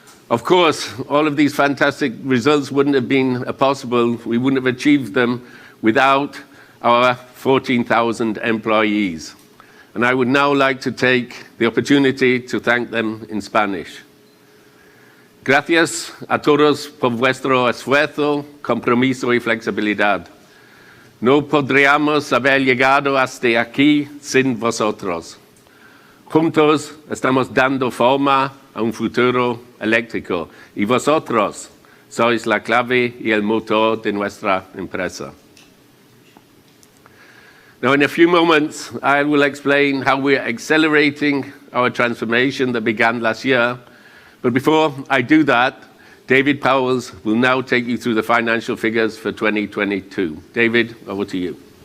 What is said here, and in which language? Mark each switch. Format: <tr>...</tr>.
<en>Of course, all of these fantastic results wouldn't have been possible, we wouldn't have achieved them without our 14,000 employees. And I would now like to take the opportunity to thank them in Spanish.</en> <es>Gracias a todos por vuestro esfuerzo, compromiso y flexibilidad. No podríamos haber llegado hasta aquí sin vosotros. Juntos estamos dando forma a un futuro eléctrico y vosotros sois la clave y el motor de nuestra empresa.</es> <en>Now, in a few moments, I will explain how we are accelerating our transformation that began last year. But before I do that, David Powers will now take you through the financial figures for 2022. David, over to you.</en>